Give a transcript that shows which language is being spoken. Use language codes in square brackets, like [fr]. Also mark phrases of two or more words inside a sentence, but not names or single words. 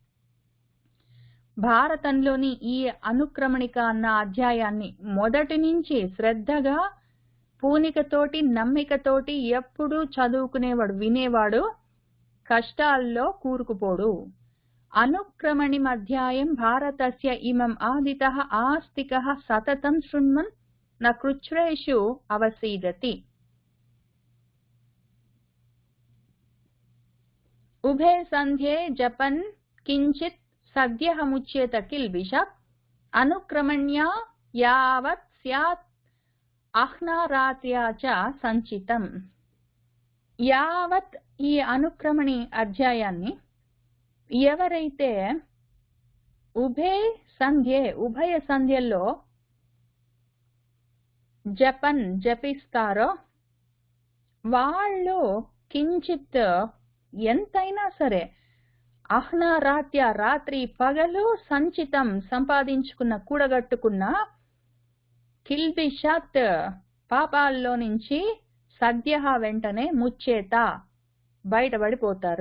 [te] భారతంలోని ఈ అనుక్రమణిక అన్న అధ్యాయాన్ని మొదటి నుంచి శ్రద్ధగా పూనికతోటి నమ్మికతోటి ఎప్పుడూ చదువుకునేవాడు వినేవాడు కష్టాల్లో కూరుకుపోడు। [sa] अनुक्रमणिं अध्यायं भारतस्य इमं आदितः आस्तिकः सततं शृण्वन् न कृच्छ्रेषु अवसीदति। उभे संध्ये जपन् किंचित सद्यः मुच्येत किल्बिषत् अनुक्रमण्या यावत् स्यात् अह्नारात्र्या च संचितम्। [te] यावत् ఈ అనుక్రమణి అధ్యాయాన్ని ఎవరైతే ఉభయ సంధ్యల్లో జపిస్తారో వాళ్ళు కించిత్ ఎంతైనా సరే అహ్నారాత్య రాత్రి పగలు సంచితం సంపాదించుకున్న కూడగట్టుకున్న కిల్బిషత్ పాపాల్లో నుంచి సద్య వెంటనే ముచ్చేత బయటపడిపోతారు।